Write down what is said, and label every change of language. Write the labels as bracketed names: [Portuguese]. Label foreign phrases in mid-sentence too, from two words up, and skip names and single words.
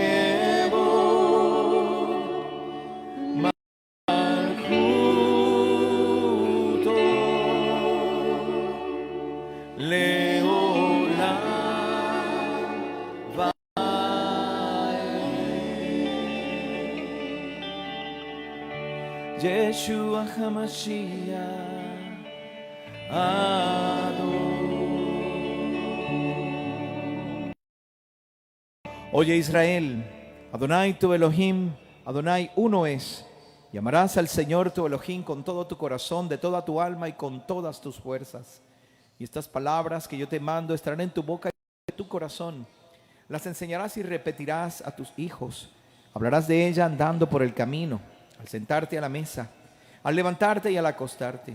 [Hebrew] כבוד, מלכותו, לעולם ועד. ישוע המשיח אדון. [Spanish] Oye Israel, Adonai tu Elohim, Adonai uno es. Y amarás al Señor tu Elohim con todo tu corazón, de toda tu alma y con todas tus fuerzas. Y estas palabras que yo te mando estarán en tu boca y en tu corazón. Las enseñarás y repetirás a tus hijos. Hablarás de ella andando por el camino, al sentarte a la mesa, al levantarte y al acostarte.